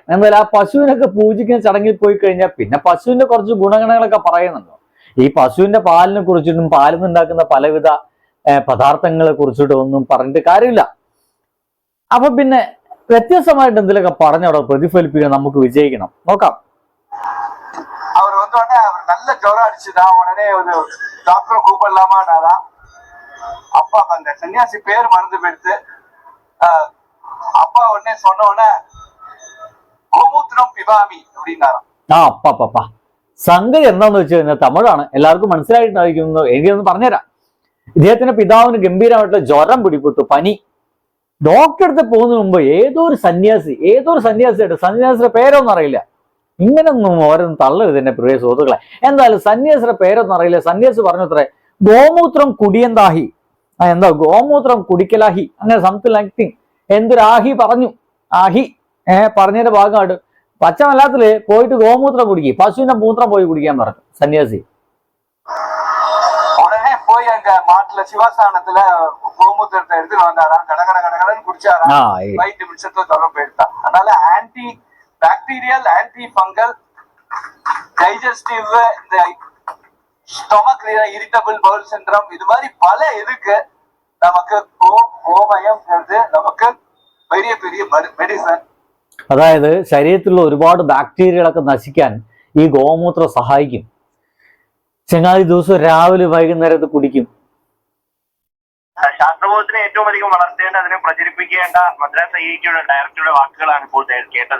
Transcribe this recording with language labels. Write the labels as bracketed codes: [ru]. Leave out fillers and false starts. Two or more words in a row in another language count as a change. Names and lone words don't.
[ml] എന്തായാലും ആ പശുവിനൊക്കെ പൂജിക്കുന്ന ചടങ്ങിൽ പോയി കഴിഞ്ഞാൽ പിന്നെ പശുവിന്റെ കുറച്ച് ഗുണഗണങ്ങളൊക്കെ പറയുന്നുണ്ടോ. ഈ പശുവിന്റെ പാലിനെ കുറിച്ചിട്ടും പാലിൽ നിന്നുണ്ടാക്കുന്ന പലവിധ പദാർത്ഥങ്ങളെ കുറിച്ചിട്ടും ഒന്നും പറഞ്ഞിട്ട് കാര്യമില്ല. അപ്പൊ പിന്നെ വ്യത്യസ്തമായിട്ട് എന്തെങ്കിലുമൊക്കെ പറഞ്ഞവിടെ പ്രതിഫലിപ്പിക്കാൻ നമുക്ക് വിജയിക്കണം. നോക്കാം. [ta] அவர் வந்தோடனே அவர் நல்ல ஜுரம் அடிச்சுதான் உடனே ஒரு டாக்டரை கூப்பிடலாமான்னாரா. அப்பா அந்த சன்னியாசி பேர் மறந்து போயிடுத்து. அப்பா உடனே சொன்ன உடனே [sa] ഗോമൂത്രം പിബാമി [ta] அப்படின்னாராம். [ml] അപ്പാ സംഗതി എന്താന്ന് വെച്ച് കഴിഞ്ഞാൽ തമിഴാണ്, എല്ലാവർക്കും മനസ്സിലായിട്ടുണ്ടായിരിക്കുന്നു. എനിക്കൊന്ന് പറഞ്ഞുതരാം. ഇദ്ദേഹത്തിന്റെ പിതാവിന് ഗംഭീരമായിട്ടുള്ള ജ്വരം പിടിപെട്ടു, പനി. ഡോക്ടറെ അടുത്ത് പോകുന്നതിന് മുമ്പ് ഏതോ ഒരു സന്യാസിയായിട്ട്, സന്യാസിയുടെ പേരൊന്നും അറിയില്ല. ഇങ്ങനൊന്നും ഓരോന്നും തള്ളരുത് എന്റെ പ്രിയ സുഹൃത്തുക്കളെ. എന്തായാലും സന്യാസിയുടെ പേരൊന്നും അറിയില്ല. സന്യാസി പറഞ്ഞു അത്രേ, ഗോമൂത്രം കുടിയന്താഹി, എന്താ ഗോമൂത്രം കുടിക്കലാഹി, അങ്ങനെ [en] something like thing. [ml] എന്തൊരാഹി പറഞ്ഞു. ആഹി പറഞ്ഞതിന്റെ ഭാഗമായിട്ട് പച്ച മലയാളത്തില് പോയിട്ട് ഗോമൂത്രം കുടിക്കും, പശുവിന്റെ മൂത്രം പോയി കുടിക്കാൻ പറഞ്ഞു സന്യാസി. [ta] உடனே போய் அங்க மாட்டுல சிவாசானத்துல கோமூத்திரத்தை எடுத்துட்டு வந்தாராம். கடகடன்னு குடிச்சாராம். 5 நிமிஷத்துல ஜுரம் போயிடுதான். அதனால [en] anti bacterial, anti fungal, digestive, [ta] இந்த [en] stomach irritable bowel syndrome, [ta] இது மாதிரி பல இருக்கு. நமக்கு கோமயம் [ml] നമുക്ക് വലിയ മെഡിസിൻ. അതായത് ശരീരത്തിലുള്ള ഒരുപാട് ബാക്ടീരിയകളൊക്കെ നശിക്കാൻ ഈ ഗോമൂത്രം സഹായിക്കും. ചങ്ങാതി ദിവസം രാവിലെ വൈകുന്നേരം ഇത് കുടിക്കും. ശാസ്ത്രബോധത്തിന് ഏറ്റവും അധികം വളർത്തേണ്ട, അതിനെ പ്രചരിപ്പിക്കേണ്ട മദ്രാസ് IIT-യുടെ ഡയറക്ടറുടെ വാക്കുകളാണ് ഇപ്പോൾ കേട്ടത്.